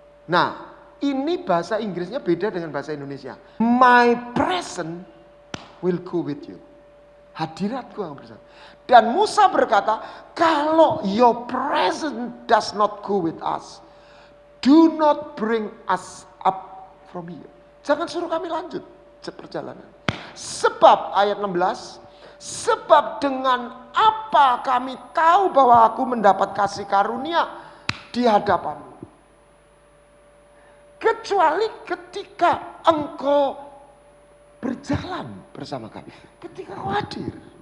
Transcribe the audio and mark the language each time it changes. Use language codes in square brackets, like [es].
[id] Nah, ini bahasa Inggrisnya beda dengan bahasa Indonesia. [en] My presence will go with you. [id] Hadiratku yang bersama. Dan Musa berkata, kalau [en] your presence does not go with us, do not bring us up from here. [id] Jangan suruh kami lanjut perjalanan. Sebab ayat 16, sebab dengan apa kami tahu bahwa aku mendapat kasih karunia di hadapanmu. Kecuali ketika engkau berjalan bersama kami. Ketika kau hadir.